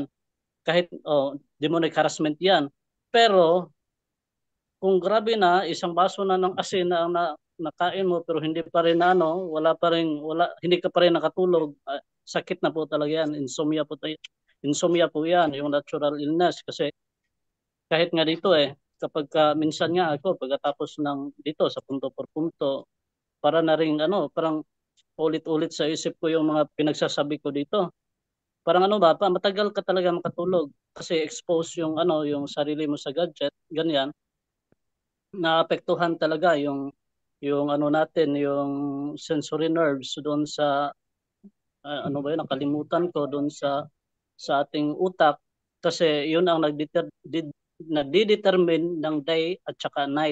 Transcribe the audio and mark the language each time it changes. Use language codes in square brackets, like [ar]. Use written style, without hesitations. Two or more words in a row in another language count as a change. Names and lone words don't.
[tl] Kahit [en] demonic harassment [tl] 'yan. Pero kung grabe na isang baso na ng asin na nakain mo pero hindi pa rin hindi ka pa rin nakatulog, sakit na po talaga yan. Insomnia po yan, yung [en] natural illness. [tl] Kasi kahit nga dito kapag minsan nga ako pagkatapos ng dito sa [es] punto por punto, [tl] para na rin parang ulit-ulit sa isip ko yung mga pinagsasabi ko dito. Parang matagal ka talaga makatulog kasi expose yung sarili mo sa gadget, ganyan. Naapektuhan talaga yung natin, yung [en] sensory nerves [tl] doon sa ano ba yun, nakalimutan ko doon sa ating utak kasi yun ang nagdi-determine ng day at saka night.